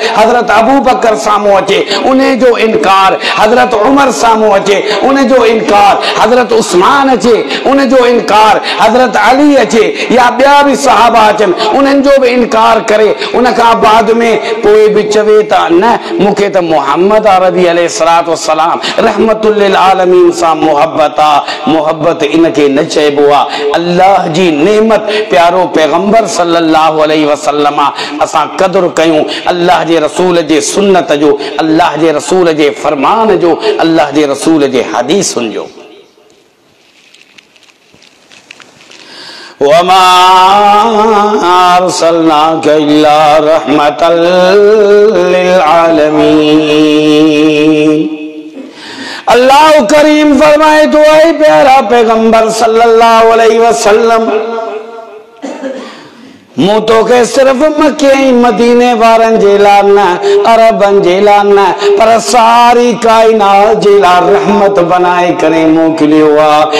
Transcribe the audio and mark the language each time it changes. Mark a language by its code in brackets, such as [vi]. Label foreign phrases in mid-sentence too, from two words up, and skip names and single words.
[sd] हज़रत अबू बकर साम्हूं अचे उन जो इनकार, हज़रत उमर साम्हूं अचे उन जो इनकार, हज़रत उस्मान अचे उन जो इनकार, हज़रत अली अचे या ॿिया बि सहाबा अचनि उन्हनि जो बि इनकार करे उन खां बाद में पोइ बि चवे था न मूंखे त मुहम्मद अरबी [ar] عليه الصلاة والسلام رحمة للعالمين [sd] सां मोहब्बत आहे। मोहब्बत इनखे न चइबो आहे, अल्लाह जी नेमत प्यारो पैगंबर [ar] صلى الله عليه وسلم [sd] असां क़दुरु कयूं, अल्लाह जे रसूल जे सुन्नत जो, अल्लाह जे रसूल जे फरमान जो, अल्लाह जे रसूल जे हदीसुनि जो। [ar] وما أرسلناك إلا رحمة للعالمين. [sd] अल्लाह करीम फरमाए तो ऐ प्यारा पैगंबर [ar] صلى الله عليه وسلم [sd] मूं तोखे सिर्फ़ मके ऐं मदीने वारनि जे लाइ न, अरबनि जे लाइ न, पर सारी काइनात जे लाइ रहमत बनाए करे मोकिलियो आहे।